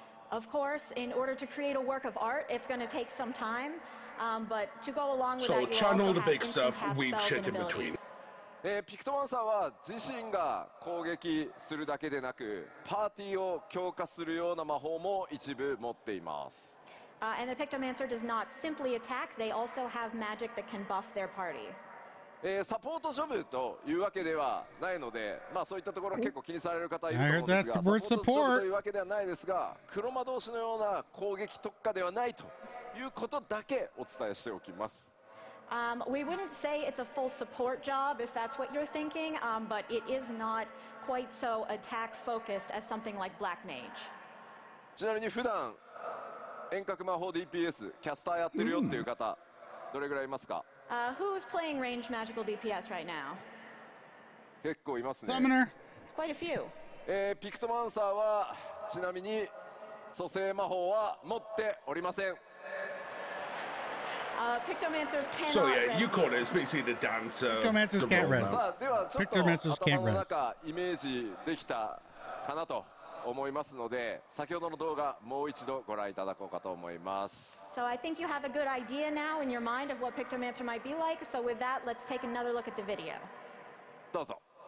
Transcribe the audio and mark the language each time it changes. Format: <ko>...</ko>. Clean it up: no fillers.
<en>Of course, in order to create a work of art, it's going to take some time, but to go along with that, you also have instant cast spells and abilities.</en> <ja>ピクトマンサーは自身が攻撃するだけでなくパーティーを強化するような魔法も一部持っています。</ja> <en>And the Pictomancer does not simply attack, they also have magic that can buff their party.</en> <ja>サポートジョブというわけではないので、まあそういったところ結構気にされる方いると思うんですが、サポートジョブというわけではないですが、黒魔導士のような攻撃特化ではないということだけお伝えしておきます。</ja> <en>We wouldn't say it's a full support job if that's what you're thinking, but it is not quite so attack focused as something like Black Mage.</en> <ja>ちなみに普段遠隔魔法 DPS キャスターやってるよっていう方、どれぐらいいますか？</ja> <en>Who's playing ranged magical DPS right now?</en> <ja>結構いますね。</ja> <en>Summoner. Quite a few.</en> <ja>ピクトマンサーはちなみに蘇生魔法は持っておりません。</ja> <en>Pictomancers cannot So yeah, you call it. It's basically the dancer. Pictomancers can't rest.</en> <ja>さあではちょっと頭の中イメージできたかなと思いますので、先ほどの動画もう一度ご覧いただこうかと思います。</ja> <en>So I think you have a good idea now in your mind of what Pictomancer might be like. So with that, let's take another look at the video.</en> <ja>どうぞ。</ja>